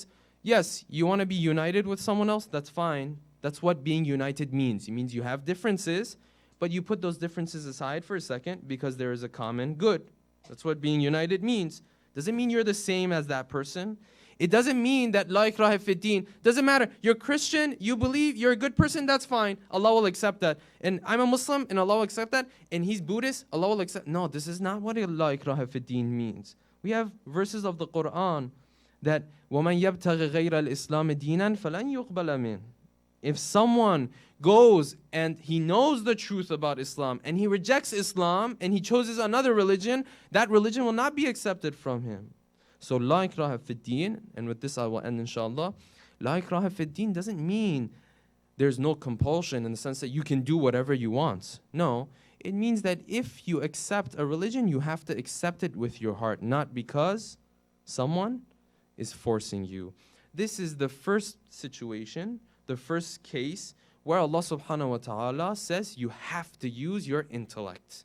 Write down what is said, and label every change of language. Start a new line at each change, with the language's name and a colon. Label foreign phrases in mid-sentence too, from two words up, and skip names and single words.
English: Yes, you want to be united with someone else, that's fine. That's what being united means. It means you have differences, but you put those differences aside for a second because there is a common good. That's what being united means. Doesn't mean you're the same as that person. It doesn't mean that
Arabic: لا إكراه في الدين.
English: Doesn't matter. You're Christian, you believe, you're a good person, that's fine. Allah will accept that. And I'm a Muslim, and Allah will accept that. And he's Buddhist, Allah will accept. No, this is not what
Arabic: لا إكراه في الدين
English: means. We have verses of the Quran that
Arabic: وَمَنْ يَبْتَغِ غَيْرَ الْإِسْلَامِ دِينًا فَلَنْ يُقْبَلَ مِنْهُ.
English: If someone goes and he knows the truth about Islam and he rejects Islam and he chooses another religion, that religion will not be accepted from him.
Arabic: So لا إكراه في الدين,
English: and with this I will end inshallah.
Arabic: لا إكراه في الدين
English: doesn't mean there's no compulsion in the sense that you can do whatever you want. No, it means that if you accept a religion, you have to accept it with your heart, not because someone is forcing you. This is the first situation, the first case where Allah
Arabic: سبحانه وتعالى
English: says you have to use your intellect.